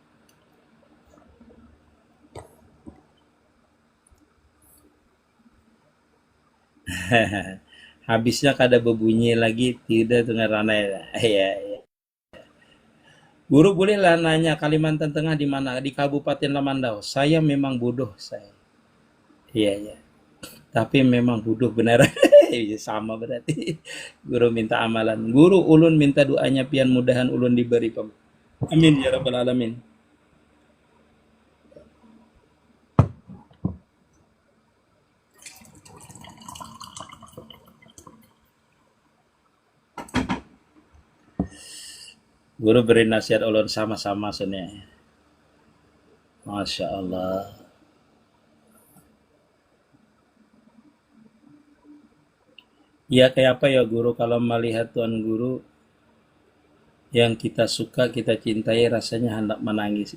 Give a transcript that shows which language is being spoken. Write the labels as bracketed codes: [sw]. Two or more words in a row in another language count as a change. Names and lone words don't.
[id] Habisnya kada berbunyi lagi, tidak dengar ranai. Ya. Guru bolehlah nanya Kalimantan Tengah di mana? Di Kabupaten Lamandau. Saya memang bodoh saya. Iya. Tapi memang bodoh beneran. Sama berarti. Guru minta amalan. Guru ulun minta doanya pian mudahan ulun diberi [ar] amin ya rabbal alamin. [id] Guru beri nasihat ulun sama-sama sebenarnya. Masya Allah. Ya kayak apa ya guru, kalau melihat tuan guru yang kita suka, kita cintai, rasanya hendak menangis.